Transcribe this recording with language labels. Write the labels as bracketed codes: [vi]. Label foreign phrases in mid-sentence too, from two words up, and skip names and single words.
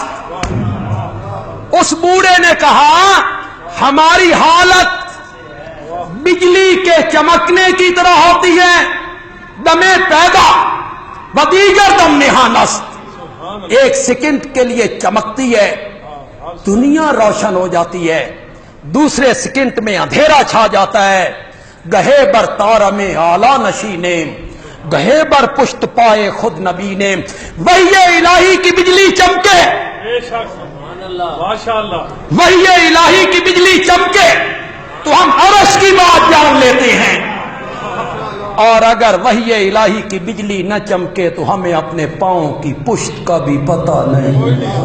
[ur] اس بوڑھے نے کہا ہماری حالت بجلی کے چمکنے کی طرح ہوتی ہے, [fa] دمے پیدا ودیگر دم نہان است. [ur] ایک سیکنڈ کے لیے چمکتی ہے, دنیا روشن ہو جاتی ہے, دوسرے سیکنڈ میں اندھیرا چھا جاتا ہے. [fa] گہے بر تارم اعلی نشینے گہے بر پشت پائے خود نبی نے. [ur] وحی الہی کی بجلی چمکے, وحی الہی کی بجلی چمکے تو ہم عرش کی بات جان لیتے ہیں, اور اگر وحی الہی کی بجلی نہ چمکے تو ہمیں اپنے پاؤں کی پشت کا بھی پتہ نہیں.